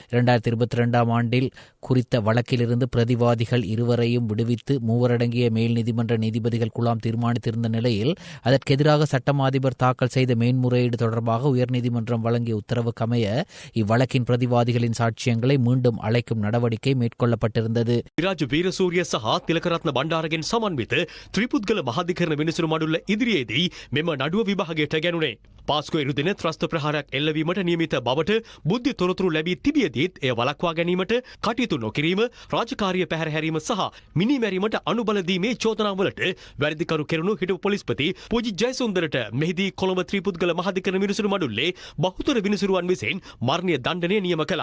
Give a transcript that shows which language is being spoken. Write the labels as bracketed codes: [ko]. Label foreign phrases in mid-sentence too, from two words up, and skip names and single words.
[ta] 2022ஆம் ஆண்டில் குறித்த வழக்கிலிருந்து பிரதிவாதிகள் இருவரையும் விடுவித்து 3 அடங்கிய மேல் நீதிமன்ற நீதிபதிகள் குழாம் தீர்மானித்திருந்த நிலையில் அதற்கு எதிராக சட்டமா அதிபர் தாக்கல் செய்த மேன்முறையீடு தொடர்பாக உயர்நீதிமன்றம் வழங்கிய உத்தரவுக்கமைய இவ்வழக்கின் பிரதிவாதிகளின் சாட்சியங்களை மீண்டும் அழைக்கும் நடவடிக்கை மேற்கொள்ளப்பட்டிருந்தது. [si] විරාජ වීරසූරිය සහ තිලකරත්න බණ්ඩාරගෙන් සමන්විත ත්‍රිපුද්ගල මහාධිකරණ විනිසුරු මඩුල්ල ඉදිරියේදී මෙම නඩුව විභාගයට ගැනුණේ. පාස්කු එරුදින ත්‍රස්ත ප්‍රහාරයක් එල්ලවීමට නියමිත බවට බුද්ධි තොරතුරු ලැබී තිබියදීත් එය වළක්වා ගැනීමට කටයුතු නොකිරීම, රාජකාරිය පැහැර හැරීම සහ මිනිමැරීමට අනුබල දීමේ චෝදනාවලට වැරදිකරු කෙරුණු හිටපු පොලිස්පති පූජිත් ජයසුන්දරට මෙහිදී කොළඹ ත්‍රිපුද්ගල මහාධිකරණ විනිසුරු මඩුල්ලේ බහුතර විනිසුරුවන් විසින් මරණීය දණ්ඩනය නියම කළා.